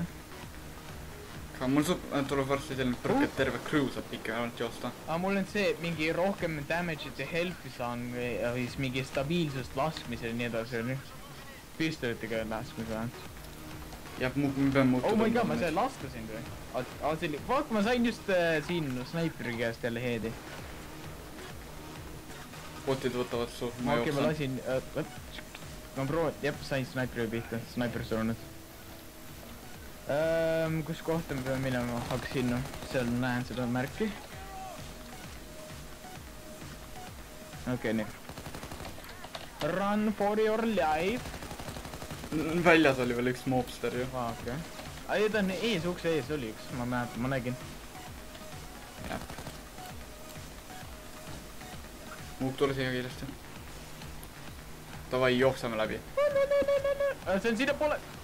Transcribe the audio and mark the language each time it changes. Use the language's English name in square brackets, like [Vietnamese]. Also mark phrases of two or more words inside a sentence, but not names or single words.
[Estonian] Aga mul tuleb varsti selline põrk, et terve crew saab pikemalt joosta. Aga mul on see, mingi rohkem damage'it ja health'i saan ja siis mingi stabiilsust laskmisel ja nii edasi. Pistoletiga laskmisel vähemalt. Jah, me peame muutuda. [English] Oh my god, [Estonian] ma sain lasta sind või? Vaat, ma sain just siin snaipri käest jälle heedi. Botid võtavad su, ma jooksan. Ma lasin, ma proovin, jah, sain snaipri pihta, snaipri surunud. Kus kohta me peame minema? Hakka sinna, seal näen seda märki. Okei, nii. [English] Run for your life. [Estonian] Väljas oli veel üks mobster ju. Okei. Ai, ta on ees, ukse ees oli üks, ma mäletan, ma nägin. Jah. Muuk tule siia kiiresti. Davai, jooksame läbi. See on sinna poole.